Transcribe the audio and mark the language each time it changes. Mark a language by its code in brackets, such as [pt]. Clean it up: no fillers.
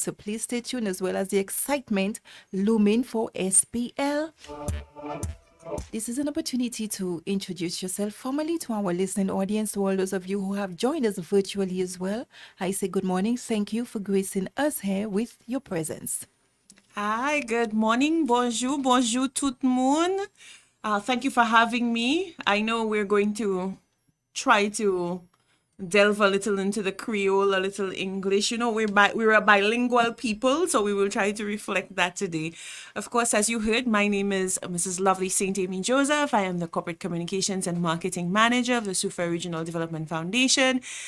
[en] So please stay tuned as well as the excitement looming for SPL. This is an opportunity to introduce yourself formally to our listening audience, to all those of you who have joined us virtually as well. I say good morning. Thank you for gracing us here with your presence. Hi, good morning. [fr] Bonjour, bonjour tout le monde. [en] Thank you for having me. I know we're going to try to delve a little into the Creole, a little English. You know, we're a bilingual people, so we will try to reflect that today. Of course, as you heard, my name is Mrs. Lovely St. Amy Joseph. I am the Corporate Communications and Marketing Manager of the Sufa Regional Development Foundation.